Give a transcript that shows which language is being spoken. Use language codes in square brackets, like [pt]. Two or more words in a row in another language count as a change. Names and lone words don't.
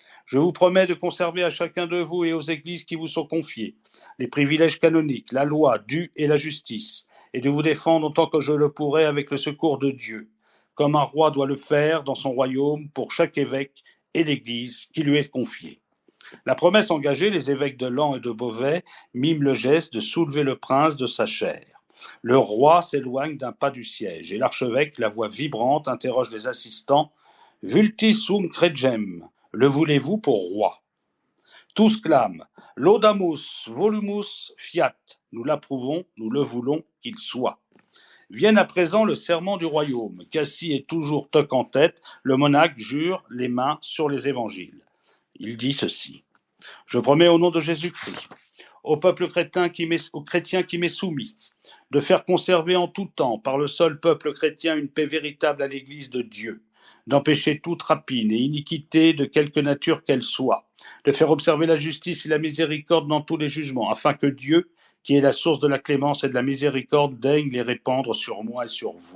[fr] Je vous promets de conserver à chacun de vous et aux églises qui vous sont confiées les privilèges canoniques, la loi, Dieu et la justice, et de vous défendre autant que je le pourrai avec le secours de Dieu, comme un roi doit le faire dans son royaume pour chaque évêque et l'église qui lui est confiée. La promesse engagée, les évêques de Laon et de Beauvais miment le geste de soulever le prince de sa chair. Le roi s'éloigne d'un pas du siège et l'archevêque, la voix vibrante, interroge les assistants. [la] Vultis sum cregem, [fr] le voulez-vous pour roi? Tous clament [la] Laudamus volumus fiat, [fr] nous l'approuvons, nous le voulons qu'il soit. Vienne à présent le serment du royaume. Cassie est toujours toc en tête, le monarque jure les mains sur les évangiles. Il dit ceci. Je promets au nom de Jésus-Christ, au peuple chrétien qui m'est soumis, de faire conserver en tout temps, par le seul peuple chrétien, une paix véritable à l'Église de Dieu, d'empêcher toute rapine et iniquité de quelque nature qu'elle soit, de faire observer la justice et la miséricorde dans tous les jugements, afin que Dieu, qui est la source de la clémence et de la miséricorde, daigne les répandre sur moi et sur vous.